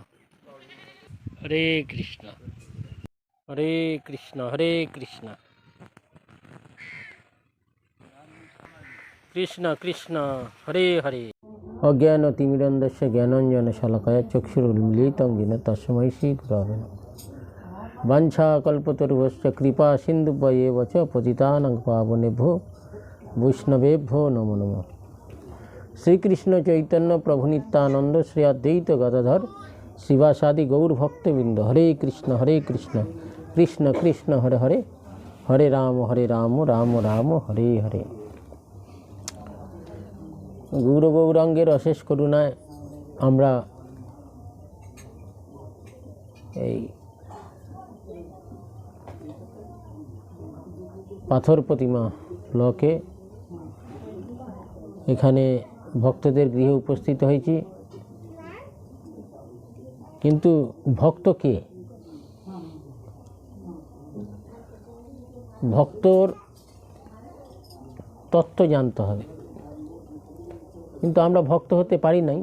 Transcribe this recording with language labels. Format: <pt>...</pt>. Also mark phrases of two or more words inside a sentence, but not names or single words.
<sa>হরে কৃষ্ণ হরে কৃষ্ণ কৃষ্ণ কৃষ্ণ হরে হরে। অজ্ঞানতিমিরন্ধস্য জ্ঞানাঞ্জনশলাকয়া চক্ষুरुन्मीलितं येन तस्मै श्रीगुरवे नमः। वाञ्छाकल्पतरुभ्यश्च कृपा सिन्धुभ्येव च पतितानां पावनेभ्यो वैष्णवेभ्यो नमो नमः। श्रीकृष्ण चैतन्य प्रभु नित्यानंद श्री अद्वैत गदाधर श्रीवासादि गौर भक्तवृंद। हरे कृष्ण कृष्ण कृष्ण हरे हरे, हरे राम राम राम हरे हरे।</sa> <bn>গৌর গৌরাঙ্গের অশেষ করুণায় আমরা পাথর প্রতিমা ব্লকে এখানে ভক্তদের গৃহে উপস্থিত হয়েছি। কিন্তু ভক্ত কে? ভক্তর তত্ত্ব জানতে হবে, কিন্তু আমরা ভক্ত হতে পারি নাই।</bn>